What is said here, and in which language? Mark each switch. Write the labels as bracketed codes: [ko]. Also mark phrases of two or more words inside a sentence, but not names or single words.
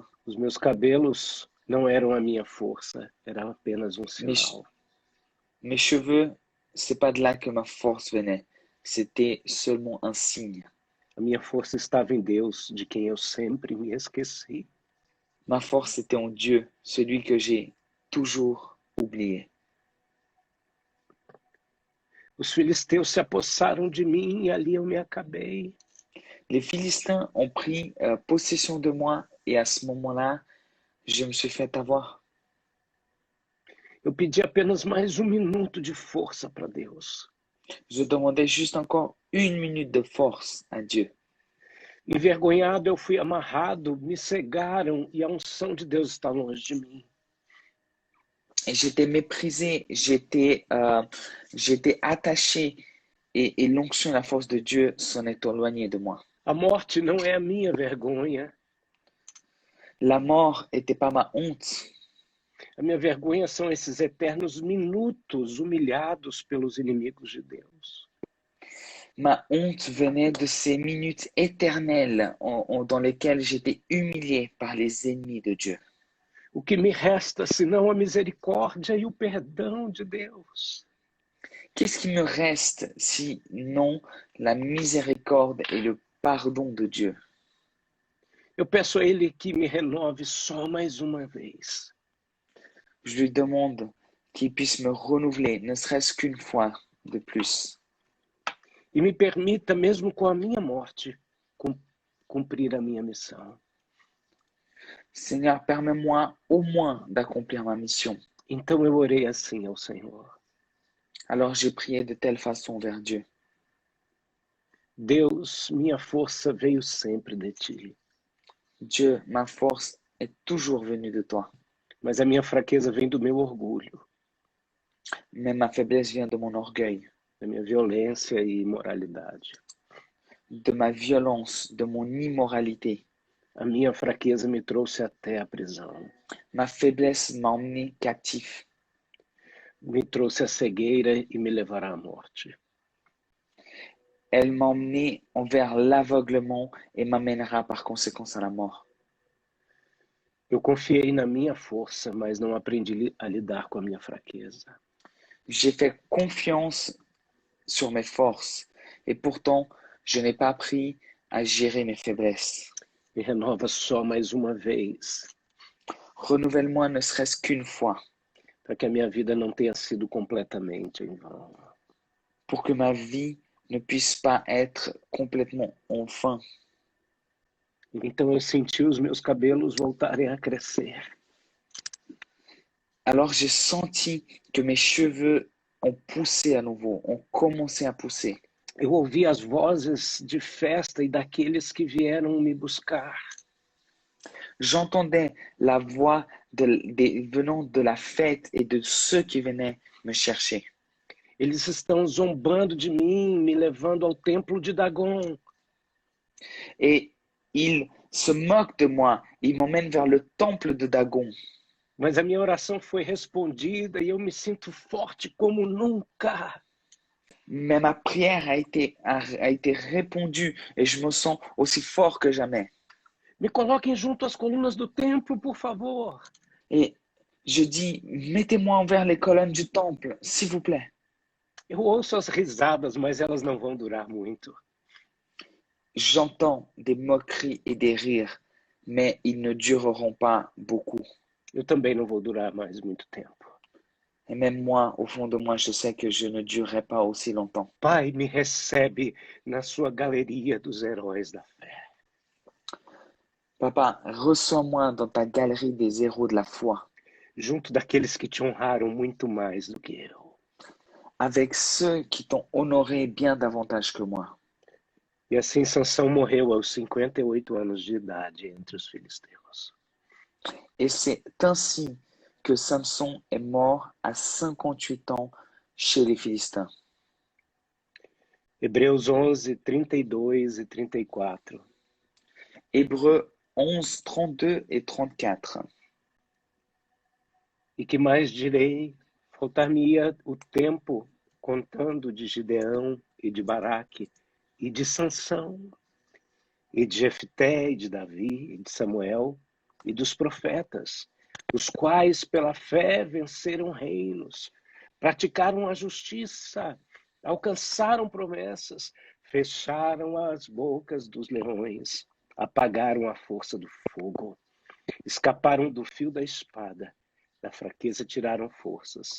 [pt] Os meus cabelos não eram a minha força, era apenas um sinal. [fr] Mes cheveux, c'est pas de là que ma force venait, c'était seulement un signe. [pt] A minha força estava em Deus, de quem eu sempre me esqueci. [fr] Ma force était en Dieu, celui que j'ai toujours oublié. [pt] Os filisteus se apossaram de mim e ali eu me acabei. [fr] Les Philistins ont pris possession de moi et à ce moment-là, je me suis fait avoir. [pt] Eu pedi apenas mais minuto de força para Deus. [fr] Je demandais juste encore une minute de force à Dieu. [pt] Envergonhado, eu fui amarrado, me cegaram e a unção de Deus está longe de mim. [fr] Et j'étais méprisé, j'étais attaché et l'onction et la force de Dieu s'en est éloignée de moi. [pt] A morte não é a minha vergonha. [fr] La mort n'était pas ma honte. [pt] A minha vergonha são esses eternos minutos humilhados pelos inimigos de Deus. [fr] Ma honte venait de ces minutes éternelles dans lesquelles j'étais humilié par les ennemis de Dieu. [pt] O que me resta senão a misericórdia e o perdão de Deus? [fr] Qu'est-ce qui me reste sinon la miséricorde et le pardon de Dieu? [pt] Eu peço a Ele que me renove só mais uma vez. [fr] Je lui demande qu'il puisse me renouveler, ne serait-ce qu'une fois de plus. [pt] E me permita, mesmo com a minha morte, cumprir a minha missão. [fr] Seigneur, permets-moi au moins d'accomplir ma mission. [pt] Então eu orei assim ao Senhor. [fr] Alors j'ai prié de telle façon vers Dieu. [pt] Deus, minha força veio sempre de Ti. [fr] Dieu, ma force est toujours venue de toi, [pt] mas a minha fraqueza vem do meu orgulho, [fr] mais ma faiblesse vient de mon orgueil, [pt] da minha violência e imoralidade. [fr] de ma violence, de mon immoralité. [pt] A minha fraqueza me trouxe até a prisão, [fr] Ma faiblesse m'a emmené captif, [pt] me trouxe a cegueira e me levará à morte. [fr] elle m'a emmené envers l'aveuglement et m'amènera par conséquence à la mort. [pt] Eu confiei na minha força, mas não aprendi a lidar com a minha fraqueza. [fr] J'ai fait confiance sur mes forces et pourtant je n'ai pas appris à gérer mes faiblesses. [pt] Me renova só mais uma vez, [fr] Renouvelle-moi ne serait-ce qu'une fois [pt] para que a minha vida não tenha sido completamente em vão. [fr] pour que ma vie ne puisse pas être complètement en vain. [pt] Então eu senti os meus cabelos voltarem a crescer. [fr] Alors j'ai senti que mes cheveux ont poussé à nouveau, ont commencé à pousser. [pt] Eu ouvi as vozes de festa e daqueles que vieram me buscar. [fr] J'entendais la voix venant de la fête et de ceux qui venaient me chercher. [pt] Eles estão zombando de mim, me levando ao templo de Dagon. [fr] Et ils se moquent de moi, ils m'emmènent vers le temple de Dagon. [pt] Mas a minha oração foi respondida e eu me sinto forte como nunca. [fr] Mais ma prière a été répondue et je me sens aussi fort que jamais. [pt] Me coloquem junto às colunas do templo, por favor. [fr] Et je dis, mettez-moi envers les colonnes du temple, s'il vous plaît. [pt] Eu ouço as risadas, mas elas não vão durar muito. [fr] J'entends des moqueries et des rires, mais ils ne dureront pas beaucoup. [pt] Eu também não vou durar mais muito tempo. [fr] Et même moi, au fond de moi, je sais que je ne durerai pas aussi longtemps. [pt] Pai, me recebe na sua galeria dos heróis da fé. [fr] Papa, reçois-moi dans ta galerie des héros de la foi, [pt] Junto daqueles que te honraram muito mais do que eu. [fr] avec ceux qui t'ont honoré bien davantage que moi. [pt] E assim Sansão morreu aos 58 anos de idade entre os filisteus. [fr] Et c'est ainsi que Samson est mort à 58 ans chez les Philistins. [pt] Hebreus 11, 32 e 34. [fr] Hébreux 11, 32 et 34. [pt] E que mais direi? Faltar-me-ia o tempo contando de Gideão e de Baraque, e de Sansão, e de Jefté, e de Davi, e de Samuel, e dos profetas, os quais pela fé venceram reinos, praticaram a justiça, alcançaram promessas, fecharam as bocas dos leões, apagaram a força do fogo, escaparam do fio da espada, da fraqueza tiraram forças.